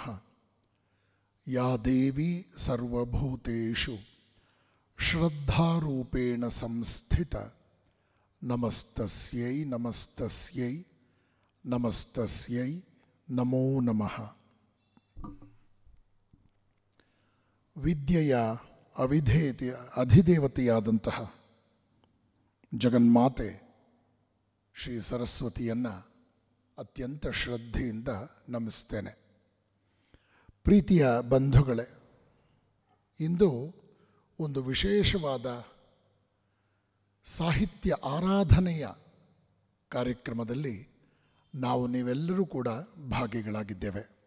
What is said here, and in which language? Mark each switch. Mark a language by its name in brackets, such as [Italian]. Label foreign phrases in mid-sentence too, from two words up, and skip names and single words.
[Sanskrit] या देवी सर्वभूतेषु श्रद्धारूपेण संस्थिता नमस्तस्यै नमस्तस्यै नमस्तस्यै नमो नमः। [Kannada] ವಿದ್ಯೆಯ ಅಧಿದೇವತೆಯಾದಂತಹ ಜಗನ್ಮಾತೆ ಶ್ರೀ ಸರಸ್ವತಿಯನ್ನು ಅತ್ಯಂತ ಶ್ರದ್ಧೆಯಿಂದ ನಮಿಸ್ತೇನೆ. ಪ್ರೀತಿಯ ಬಂಧುಗಳೇ, ಇಂದು ಒಂದು ವಿಶೇಷವಾದ ಸಾಹಿತ್ಯ ಆರಾಧನೆಯ ಕಾರ್ಯಕ್ರಮದಲ್ಲಿ ನೀವೆಲ್ಲರೂ ಕೂಡ ಭಾಗಿಗಳಾಗಿದ್ದೇವೆ.